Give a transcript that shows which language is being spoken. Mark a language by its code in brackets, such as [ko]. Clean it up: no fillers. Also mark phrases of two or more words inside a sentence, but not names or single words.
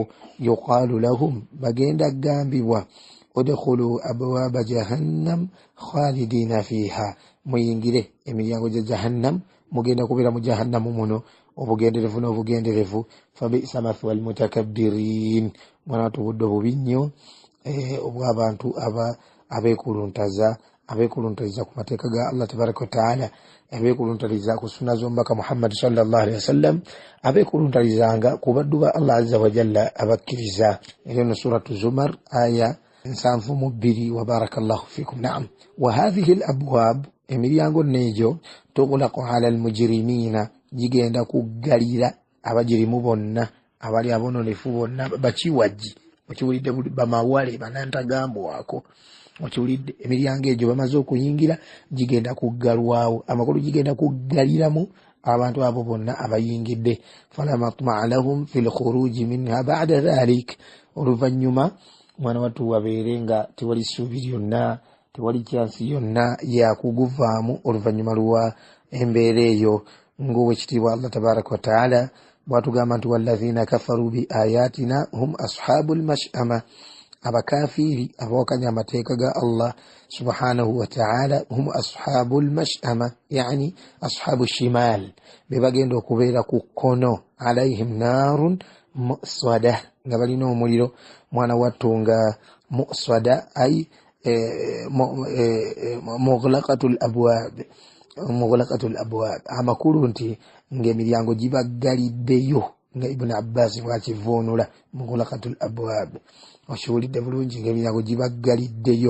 [ar] يقال لهم, [lg] bagenda gambibwa, [ar] ادخلوا أبواب جهنم خالدين فيها, [lg] muyingire emiryango gya jahannam, mugenda kubeera mu jahannamu muno obugenderevu n'obugenderevu. [ar] فبئس مثوى المتكبرين, [lg] mwana wattu budde bubi nnyo obw'abantu abeekuluntaliza ku mateeka ga Allah [ar] تبارك وتعالى, [lg] abeekuluntaliza ku sunna z'omubaka Muhammad [ar] صلى الله عليه وسلم, [lg] abeekuluntalizanga ku baddu ba Allah [ar] عز وجل [lg] abakkiriza. Eno suratu Zumar aya 7. [ar] وبارك الله فيكم. نعم، وهذه الأبواب, [lg] emiryango neegyo, [ar] تغلق على المجرمين, [lg] gigenda kuggalira abajirimu bonna, abali abononefu bonna, bakiwajji, okiwulidde, bamawale, banantagambwako, okiwulidde, emiryango egyo bamaze okuyingira gigenda kuggalwawo, amakulu gigenda kuggaliramu abantu abo bonna abayingidde. [ar] فلا مطمع لهم في الخروج منها بعد ذلك, [lg] oluvannyuma mwana wattu wabeere nga tewali ssuubi lyonna, tewali kyansi yonna yakuguvaamu oluvannyuma lwa embeera eyo. Ng'owekitiibwa Allah [ar] تبارك وتعالى [lg] bwatugamba nti [ar] والذين كفروا بآياتنا هم أصحاب المشأمة, [lg] abakafiiri abawakanya amateeka ga Allah [ar] سبحانه وتعالى, هم أصحاب المشأمة، يعني أصحاب الشمال, [lg] be bagenda okubeera ku kkono, [ar] عليهم نار مؤصدة, [lg] nga balina omuliro mwana wattu nga muswada, ay [ar] مغلقة الأبواب, [lg] amakulu nti ng'emiryango gibaggaliddeyo, nga Ibn Abbas bwakivuunula, [ar] مغلقة الأبواب, [lg] okiwulidde bulungi, ng'emiryango gibaggaliddeyo.